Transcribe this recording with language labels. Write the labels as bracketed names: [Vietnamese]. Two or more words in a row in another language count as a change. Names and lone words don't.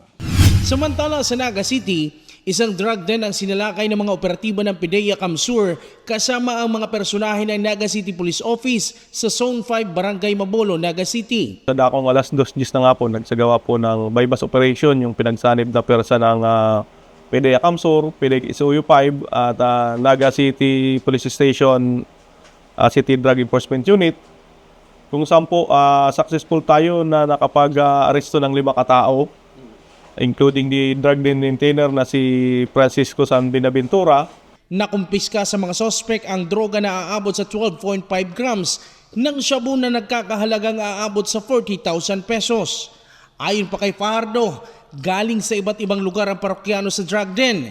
[Filipino] Samantala sa Naga City, isang drug den ang sinalakay ng mga operatiba ng PIDEA Camsur kasama ang mga personahe ng Naga City Police Office sa Zone 5 Barangay Mabolo, Naga City. Sa dakong alas 2:00 na nga po, nagsagawa po ng [English] bypass operation [Filipino] yung pinagsanib na persa ng PIDEA Camsur, PIDEA SOU 5 at Naga City Police Station City Drug Enforcement Unit, kung saan po successful tayo na nakapag-aresto ng 5 katao, [English] including the drug den maintainer [Filipino] na si [English] Francisco San Binaventura. [Filipino] Nakumpiska sa mga sospek ang droga na aabot sa 12.5 grams ng shabu na nagkakahalagang aabot sa 40,000 pesos. Ayon pa kay Fajardo, galing sa iba't ibang lugar ang parokyano sa drug den.